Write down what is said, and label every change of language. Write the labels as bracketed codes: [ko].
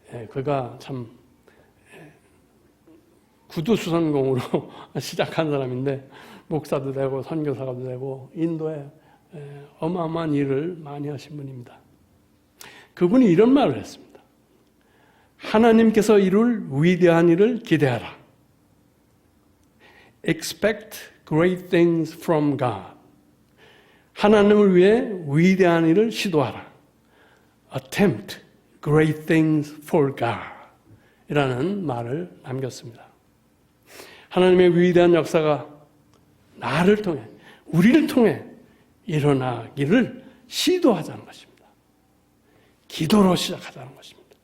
[ko] 그가 참 구두수선공으로 시작한 사람인데 목사도 되고 선교사도 되고 인도에 어마어마한 일을 많이 하신 분입니다. 그분이 이런 말을 했습니다. 하나님께서 이룰 위대한 일을 기대하라. [en] Expect great things from God. [ko] 하나님을 위해 위대한 일을 시도하라. [en] Attempt great things for God. [ko] 이라는 말을 남겼습니다. 하나님의 위대한 역사가 나를 통해, 우리를 통해 일어나기를 시도하자는 것입니다. 기도로 시작하자는 것입니다.